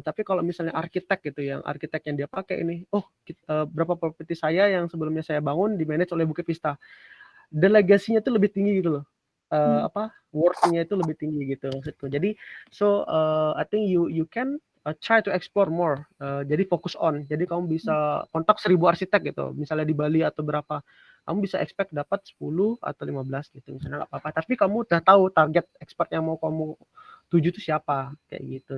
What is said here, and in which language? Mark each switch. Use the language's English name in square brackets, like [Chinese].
[Indonesian] Tapi kalau misalnya arsitek gitu, yang arsitek yang dia pakai ini, berapa properti saya yang sebelumnya saya bangun di-manage oleh Bukit Vista, delegasinya tuh lebih tinggi gitu loh. Worth-nya itu lebih tinggi gitu maksudku. [English] Jadi I think you can try to explore more. [Indonesian] Jadi fokus on. Jadi kamu bisa kontak 1000 arsitek gitu. Misalnya di Bali atau berapa. Kamu bisa expect dapat 10 atau 15 gitu. Misalnya nggak apa-apa. Tapi kamu udah tahu target expert yang mau kamu tuju itu siapa kayak gitu.